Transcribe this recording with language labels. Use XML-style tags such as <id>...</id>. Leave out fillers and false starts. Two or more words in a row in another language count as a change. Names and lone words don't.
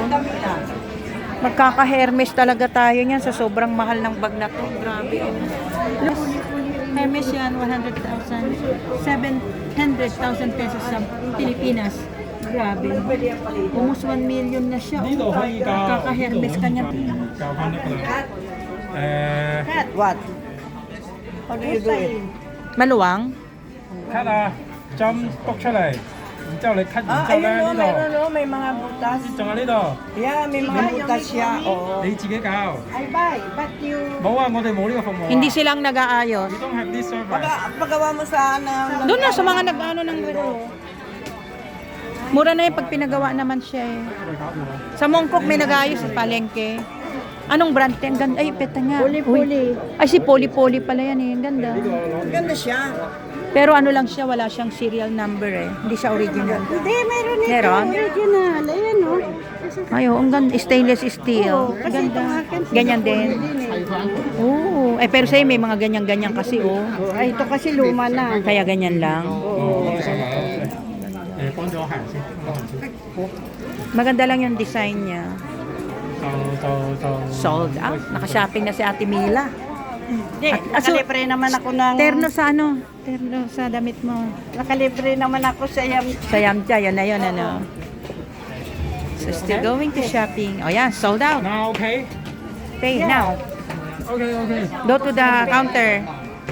<tl>Magkaka-Hermes talaga tayo niyan sa sobrang mahal ng bag na to. Grabe. Hermes yan, 100,000. 700,000 pesos sa Pilipinas. Grabe. Almost 1 million na siya. Kaka-Hermes kanya.</tl> <en>What? How do you do it?</en> <tl>Maluwang?</tl> <yue>cut 啊，針篤出嚟，然之後你 cut 完之後</yue> <tl>Ayun</tl> <yue>咧</yue> <tl>no,</tl> <yue>呢</yue> <tl>meron</tl> <yue>度，</yue> <tl>no, may mga butas.</tl> <yue>仲有呢度，</yue> <tl>Yeah, may mga butas siya. Oo.</tl> <yue>你自己搞。</yue> <en>I buy, but you...</en> <yue>冇啊，我哋冇呢個服務啊。</yue> <tl>Hindi silang nag-aayos.</tl> <en>We don't have this service。</en> <tl>Pagawa mo sa Doon na sa mga nag-ano ng relo. Mura na yung pag pinagawa naman siya eh. Sa Mongkok may nag-aayos sa palengke. Anong brand yan? Ganda. Ay, peta niya. Poli-poli. Ay, si Poli-poli pala yan eh. Ganda. Ganda siya. Pero ano lang siya, wala siyang serial number eh. Hindi siya original. Hindi, meron ito. Meron? Original. Ayan, no? Ay, oh, ang ganda.</tl> <en>Stainless steel.</en> <tl>Kasi Ganda. itong akin, Ganyan din. Oo. Eh, pero sa'yo may mga ganyan-ganyan kasi oh. Ay, ito kasi luma na. Kaya ganyan lang.</tl> <yue>誒幫咗客人先，幫人先。</yue> <tl>Maganda lang yung design niya.</tl> <yue>就</yue> <en>Sold out.</en> <tl>Naka-shopping na si Ate Mila. Hindi, so, nakalibre naman ako ng... Terno sa ano? terno sa damit mo. Nakalibre naman ako sa Sa Yamcha, yun na yun, ano.</tl> <en>So, still going to shopping. Oh, yeah, sold out. Now okay? Pay now. Okay, okay. Go to the counter.</en>